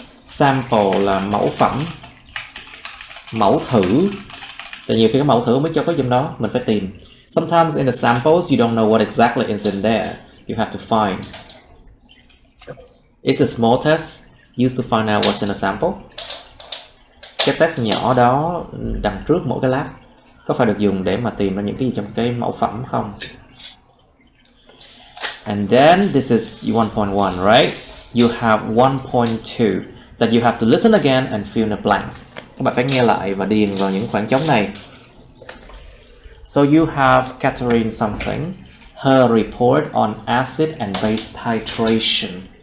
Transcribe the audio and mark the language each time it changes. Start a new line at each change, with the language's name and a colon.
Vietnamese: Sample là mẫu phẩm, mẫu thử. Tại nhiều cái mẫu thử không biết cho có trong đó, mình phải tìm.
English: Sometimes in the samples you don't know what exactly is in there. You have to find. It's a small test used to find out what's in a sample.
Vietnamese: Cái test nhỏ đó đằng trước mỗi cái lab có phải được dùng để mà tìm ra những cái gì trong cái mẫu phẩm không?
English: And then this is 1.1, right? You have 1.2 that you have to listen again and fill in the blanks.
Vietnamese: Các bạn phải nghe lại và điền vào những khoảng trống này.
English: So you have Catherine something. Her report on acid and base titration.